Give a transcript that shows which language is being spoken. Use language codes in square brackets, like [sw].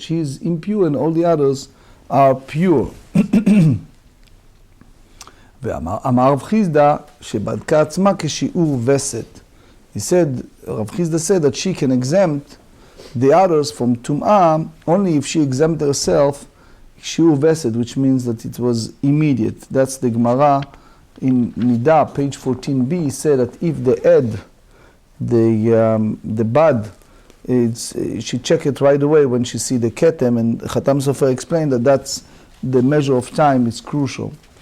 [en] She is impure and all the others are pure. [he] ואמר רב חיסדא שבדקה עצמה כשיעור וסת. [en] He said, Rav Chisda said that she can exempt the others from tum'ah only if she exempt herself shiur vesed, which means that it was immediate. That's the Gemara in Nida, page 14b, said that if the ed, the bud, she check it right away when she see the ketem, and Chatam Sofer explained that that's the measure of time is crucial.